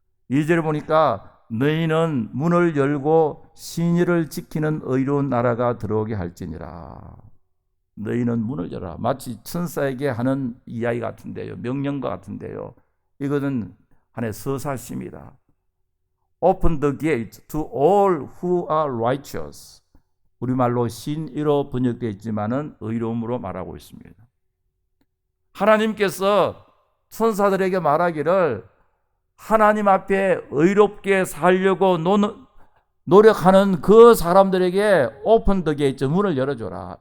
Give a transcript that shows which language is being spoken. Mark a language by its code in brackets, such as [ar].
[ko] 2절을 보니까 너희는 문을 열고 신의를 지키는 의로운 나라가 들어오게 할지니라. 너희는 문을 열어라. 마치 천사에게 하는 이야기 같은데요, 명령과 같은데요, 이것은 하나의 서사시입니다. [en] Open the gate to all who are righteous. [ko] 우리말로 신의로 번역되어 있지만은 의로움으로 말하고 있습니다. 하나님께서 천사들에게 말하기를 하나님 앞에 의롭게 살려고 노력하는 그 사람들에게 [en] 오픈 더 게이트, [ko] 문을 열어줘라.